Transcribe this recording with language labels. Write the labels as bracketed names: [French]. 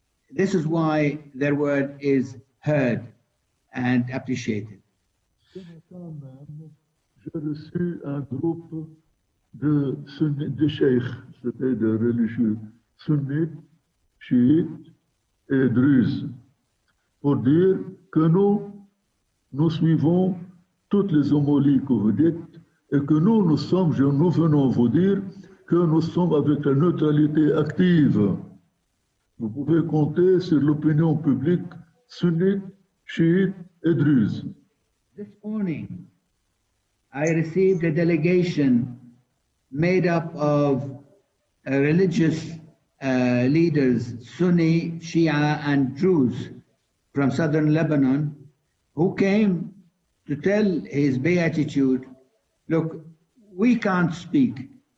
[English] This is why their word is heard and appreciated. [French] J'ai reçu un groupe de cheikhs, c'était des religieux sunnites, chiites et druzes, pour dire que nous suivons toutes les homilies que vous dites et que nous venons vous dire que nous sommes avec la neutralité active. Vous pouvez compter sur l'opinion publique sunnite, chiite et druze. [English] This morning, I received a delegation made up of religious leaders, Sunni, Shia, and Druze from southern Lebanon, who came to tell His Beatitude, look, we can't speak.